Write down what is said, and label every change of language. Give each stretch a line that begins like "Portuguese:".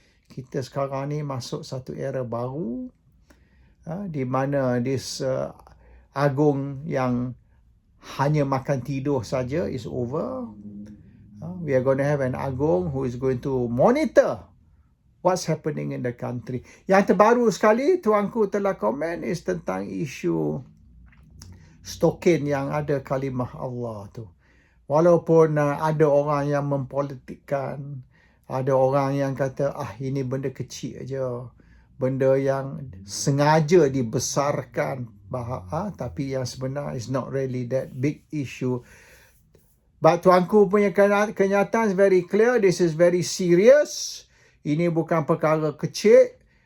Malay: Kita sekarang ni masuk satu era baru, di mana this Agong yang hanya makan tidur saja
English: is over. We are going to have an Agong who is going to monitor what's happening in the country.
Malay: Yang terbaru sekali tuanku telah komen is tentang isu stokin yang ada kalimah Allah tu. Walaupun ada orang yang mempolitikkan, ada orang yang kata ini benda kecil aja, benda yang sengaja dibesarkan, tapi yang sebenar
English: is not really that big issue. But
Malay: tuanku punya kenyataan
English: is very clear. This is very serious.
Malay: Ini bukan perkara kecil.